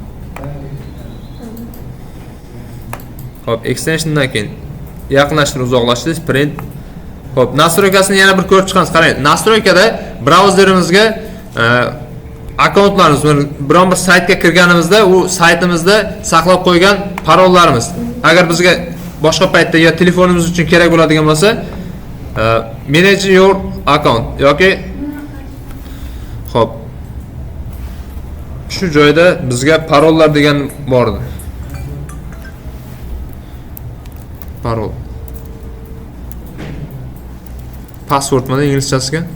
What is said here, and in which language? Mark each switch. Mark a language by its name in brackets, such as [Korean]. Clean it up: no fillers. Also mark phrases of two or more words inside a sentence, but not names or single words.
[Uzbek] Xo'p, extensiondan keyin yaqinlashtirib uzoqlashtirish, print. Xo'p, nastroykasini yana bir ko'rib chiqamiz. Qarang, nastroykada brauzerimizga akkauntlarimiz, biron bir saytga kirganimizda u saytimizda saqlab qo'ygan parollarimiz. Agar bizga boshqa paytda yo telefonimiz uchun kerak bo'ladigan bo'lsa, [English] manage your account [Uzbek] yoki xo'p, shu joyda bizga parollar degan bor edi. Parol. Password mana inglizchasiga.